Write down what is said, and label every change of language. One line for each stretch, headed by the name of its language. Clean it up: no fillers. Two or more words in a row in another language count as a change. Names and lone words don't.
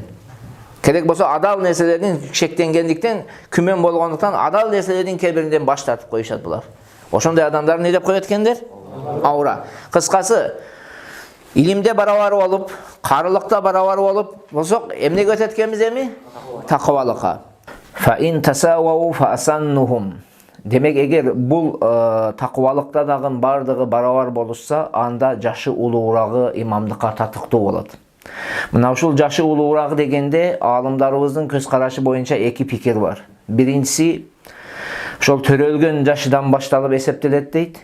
Kyrgyz: Керек болсо адал нерселердин шектенгендиктен, күмөн болгондуктан адал нерселердин кээ-биринен баш тартып коюшат булар. Ошондой адамдар не деп коет экендер? Аура. Кыскасы, илимде барабар болуп, карылыкта барабар болуп болсок, эмнеге өтөт экенбиз эми? Такыбалыкка.
Arabic: فإن تساووا فأسنهم.
Kyrgyz: Демек, эгер бул такыбалыкта дагы бардыгы барабар болушса, анда жашы улуурагы имамдыкка татыктуу болот. Мына ушул жашы улуурагы дегенде аалымдарыбыздын көз карашы боюнча эки пикир бар. Биринчиси ошол төрөлгөн жашыдан башталып эсептелет дейт.